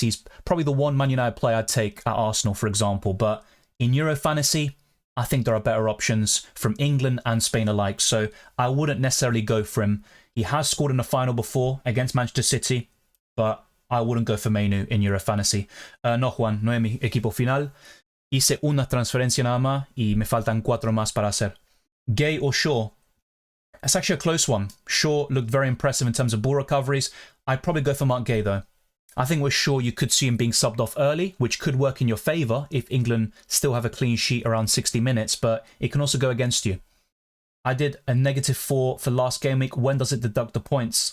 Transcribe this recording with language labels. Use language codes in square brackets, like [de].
[en] He's probably the one Man United player I'd take at Arsenal, for example. But in Euro Fantasy, I think there are better options from England and Spain alike. So I wouldn't necessarily go for him. He has scored in a final before against Manchester City, but I wouldn't go for Mainu in Euro Fantasy. [es] No, Juan, no es mi equipo final. Hice una transferencia nada más y me faltan 4 más para hacer. [en] Gay or Shaw? That's actually a close one. Shaw looked very impressive in terms of ball recoveries. I'd probably go for Mark Gay, though. I think with Shaw, you could see him being subbed off early, which could work in your favour if England still have a clean sheet around 60 minutes, but it can also go against you. I did a -4 for last game week. When does it deduct the points?